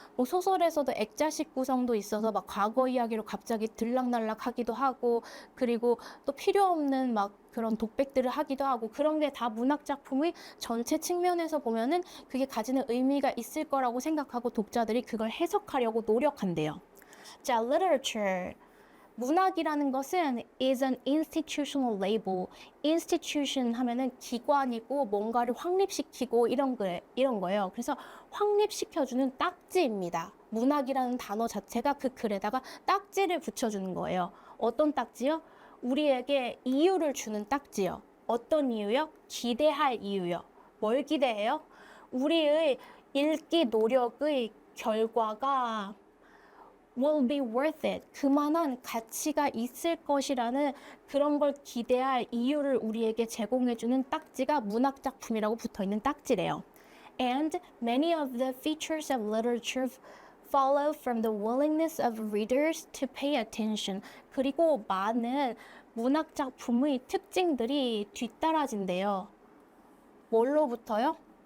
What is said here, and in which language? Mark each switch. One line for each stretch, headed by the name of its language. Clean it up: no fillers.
Korean: 뭐 소설에서도 액자식 구성도 있어서 막 과거 이야기로 갑자기 들락날락 하기도 하고, 그리고 또 필요 없는 막 그런 독백들을 하기도 하고, 그런 게 다 문학 작품의 전체 측면에서 보면은 그게 가지는 의미가 있을 거라고 생각하고 독자들이 그걸 해석하려고 노력한대요. 자, literature.
English: 문학이라는 것은 is an institutional label.
Korean: institution 하면은 기관이고 뭔가를 확립시키고 이런 거예요. 그래서 확립시켜주는 딱지입니다. 문학이라는 단어 자체가 그 글에다가 딱지를 붙여주는 거예요. 어떤 딱지요? 우리에게 이유를 주는 딱지요. 어떤 이유요? 기대할 이유요. 뭘 기대해요? 우리의 읽기 노력의 결과가 will be worth it. 그만한 가치가 있을 것이라는 그런 걸 기대할 이유를 우리에게 제공해주는 딱지가 문학작품이라고 붙어있는 딱지래요.
English: And many of the features of literature follow from the willingness of readers to pay attention.
Korean: 그리고 많은 문학작품의 특징들이 뒤따라진대요. 뭘로부터요?